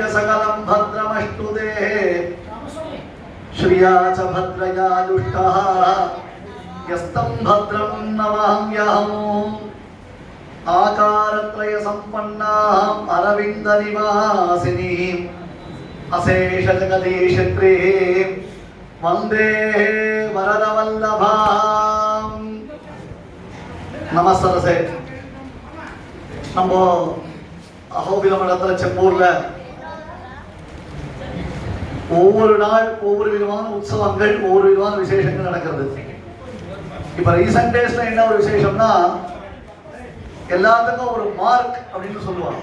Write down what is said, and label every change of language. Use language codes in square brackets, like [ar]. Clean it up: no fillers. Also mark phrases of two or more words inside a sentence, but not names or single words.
[sa] सकलं भद्रमष्टुते श्रिया च भद्रया दुष्टः यस्तं भद्रं नमाम्यहम् आकारत्रयसम्पन्नाम् अरविन्दनिवासिनीम् अशेषजगदीशत्रीं वन्दे वरदवल्लभाम्। नमस्ते। [ta] நம்ம அகோபிலம் இடத்துல செம்பூர்ல ஒவ்வொரு நாள் ஒவ்வொரு விதமான உற்சவங்கள் ஒவ்வொரு விதமான விசேஷங்கள் நடக்கிறது. இப்ப [en] recent daysல [ta] என்ன ஒரு விசேஷம்னா எல்லாத்துக்கும் ஒரு மார்க் அப்படின்னு சொல்லுவாங்க.